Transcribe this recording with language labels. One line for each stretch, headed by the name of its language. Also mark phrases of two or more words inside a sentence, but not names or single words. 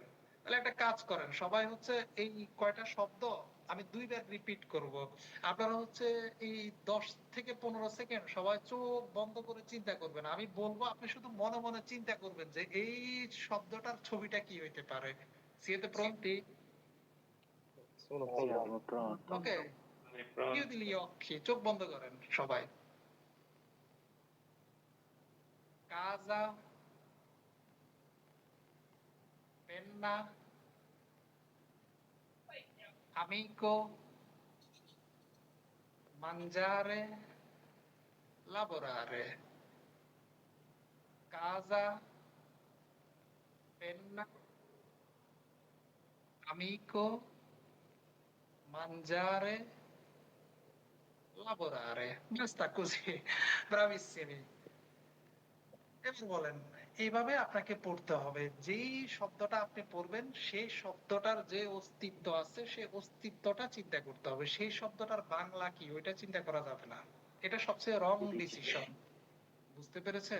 Bangla: তাহলে একটা কাজ করেন সবাই হচ্ছে এই কয়টা শব্দ আমি দুইবার রিপিট করব, আপনারা হচ্ছে এই 10 থেকে 15 সেকেন্ড সবাই চোখ বন্ধ করে চিন্তা করবেন। আমি বলবো আপনি শুধু মনে মনে চিন্তা করবেন যে এই শব্দটার ছবিটা কি হইতে পারে।
Italian: Siete pronti? Sono Siamo pronto. pronti.
Bangla: ওকে,
Italian: chiudi gli occhi,
Bangla: চোখ বন্ধ করেন সবাই।
Italian: Casa, penna, amico, mangiare, lavorare. Casa, penna, amico, mangiare, lavorare. Basta così. Bravissimi.
Bangla: এবার বলেন এইভাবে আপনাকে পড়তে হবে। যেই শব্দটা আপনি পড়বেন সেই শব্দটার যে অস্তিত্ব আছে সেই অস্তিত্বটা চিন্তা করতে হবে, সেই শব্দটার বাংলা কি ওইটা চিন্তা করা যাবে না। এটা সবচেয়ে
English: wrong decision.
Bangla: বুঝতে পেরেছেন?